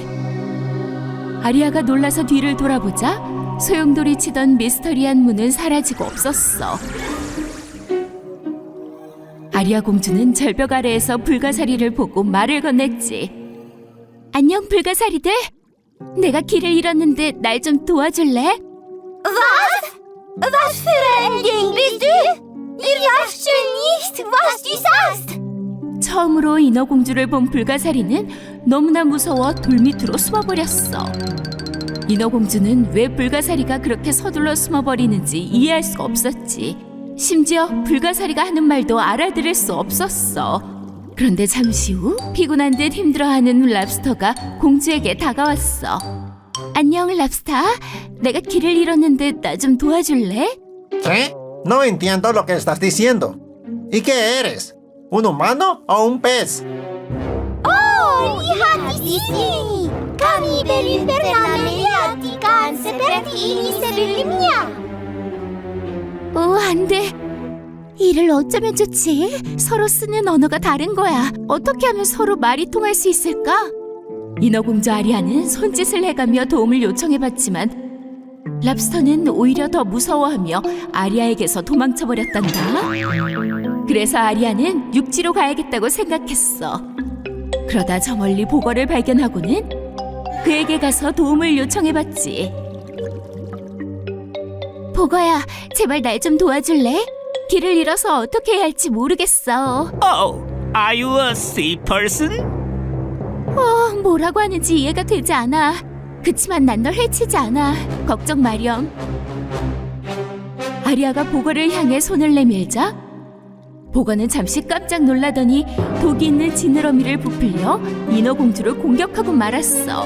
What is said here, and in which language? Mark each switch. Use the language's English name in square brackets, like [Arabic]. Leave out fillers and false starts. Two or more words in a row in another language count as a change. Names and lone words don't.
[Korean] 아리아가 놀라서 뒤를 돌아보자 소용돌이 치던 미스터리한 문은 사라지고 없었어. 아리아 공주는 절벽 아래에서 불가사리를 보고 말을 건넸지. 안녕 불가사리들. 내가 길을 잃었는데 날 좀 도와줄래? [German] Was für ein Ding bist du? Wir verstehen nicht, was du sagst. [Korean] 처음으로 인어공주를 본 불가사리는 너무나 무서워 돌 밑으로 숨어버렸어. 인어공주는 왜 불가사리가 그렇게 서둘러 숨어버리는지 이해할 수가 없었지. 심지어 불가사리가 하는 말도 알아들을 수 없었어. 그런데 잠시 후 피곤한 듯 힘들어하는 랍스터가 공주에게 다가왔어. 안녕 랍스터. 내가 길을 잃었는데 나 좀 도와줄래? [Spanish] ¿Qué? No entiendo lo que estás diciendo. ¿Y qué eres? ¿Un humano o un pez? [Indonesian] Lihat di sini. Kami pernah melihat ikan seperti ini sebelumnya. [Korean] 안 돼. 이를 어쩌면 좋지? 서로 쓰는 언어가 다른 거야. 어떻게 하면 서로 말이 통할 수 있을까? 인어공주 아리아는 손짓을 해가며 도움을 요청해봤지만 랍스터는 오히려 더 무서워하며 아리아에게서 도망쳐버렸단다. 그래서 아리아는 육지로 가야겠다고 생각했어. 그러다 저 멀리 보거를 발견하고는 그에게 가서 도움을 요청해봤지. 보거야, 제발 날 좀 도와줄래? 길을 잃어서 어떻게 해야 할지 모르겠어. [English] Oh, are you a sea person? [Korean] 뭐라고 하는지 이해가 되지 않아. 그치만 난 널 해치지 않아. 걱정 마렴. 아리아가 보거를 향해 손을 내밀자 보거는 잠시 깜짝 놀라더니 독이 있는 지느러미를 부풀려 인어공주를 공격하고 말았어.